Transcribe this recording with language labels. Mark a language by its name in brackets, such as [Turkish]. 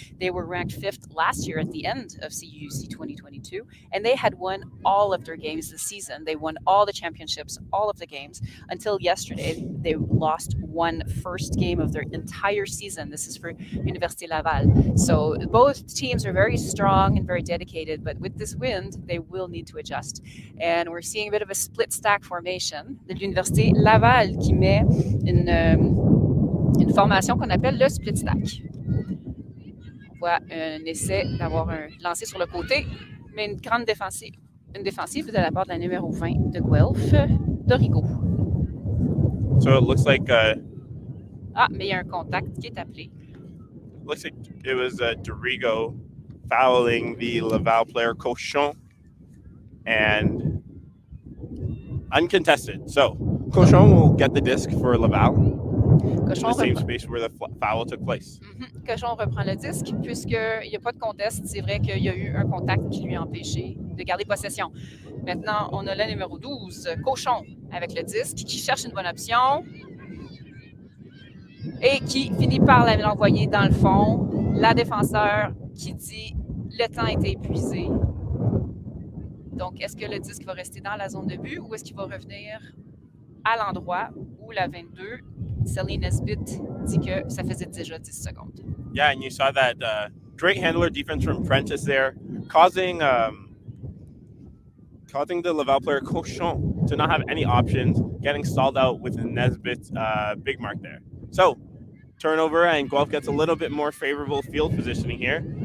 [English] They were ranked 5th last year at the end of CUUC 2022, and they had won all of their games this season. They won all the championships, all of the games, until yesterday. They lost one first game of their entire season. This is for Université Laval. So both teams are very strong and very dedicated, but with this wind, they will need to adjust. And we're seeing a bit of a split stack formation [French] de l'Université Laval qui met une formation qu'on appelle le split stack. On voit un essai d'avoir un lancé sur le côté, mais une grande défensive. Une défensive de la part de la numéro 20 de Guelph, Dorigo. [English] So it looks like... [French] mais il y a un contact qui est appelé. [English] Looks like it was Dorigo fouling the Laval player Cochon, and uncontested. So Cochon will get the disc for Laval in the same space where the foul took place. [French] Cochon reprend le disque puisqu'il n'y a pas de conteste. C'est vrai qu'il y a eu un contact qui lui a empêché de garder possession. Maintenant, on a le numéro 12, Cochon, avec le disque, qui cherche une bonne option et qui finit par l'envoyer dans le fond. La défenseur qui dit « le temps était épuisé ». Donc, est-ce que le disque va rester dans la zone de but ou est-ce qu'il va revenir à l'endroit où la 22, Celine Nesbitt, dit que ça faisait déjà 10 secondes? [English] Yeah, and you saw that great handler defense from Prentice there, causing the Laval player Cochon to not have any options, getting stalled out with Nesbitt's big mark there. So, turnover, and Guelph gets a little bit more favorable field positioning here.